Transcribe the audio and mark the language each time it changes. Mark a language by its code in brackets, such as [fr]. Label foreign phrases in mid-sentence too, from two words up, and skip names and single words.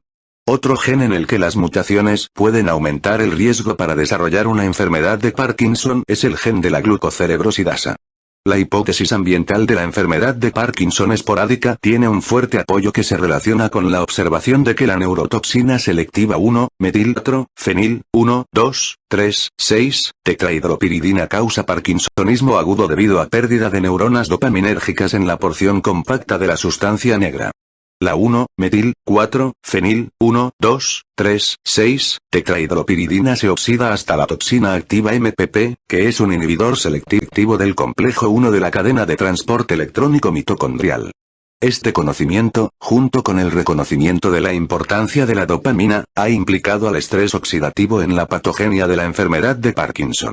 [es] Otro gen en el que las mutaciones pueden aumentar el riesgo para desarrollar una enfermedad de Parkinson es el gen de la glucocerebrosidasa. La hipótesis ambiental de la enfermedad de Parkinson esporádica tiene un fuerte apoyo que se relaciona con la observación de que la neurotoxina selectiva 1-metiltro-fenil 1,2,3,6-tetrahidropiridina causa parkinsonismo agudo debido a pérdida de neuronas dopaminérgicas en la porción compacta de la sustancia negra. La 1-metil-4-fenil 1,2,3,6-tetrahidropiridina se oxida hasta la toxina activa MPP, que es un inhibidor selectivo del complejo 1 de la cadena de transporte electrónico mitocondrial. Este conocimiento, junto con el reconocimiento de la importancia de la dopamina, ha implicado al estrés oxidativo en la patogenia de la enfermedad de Parkinson.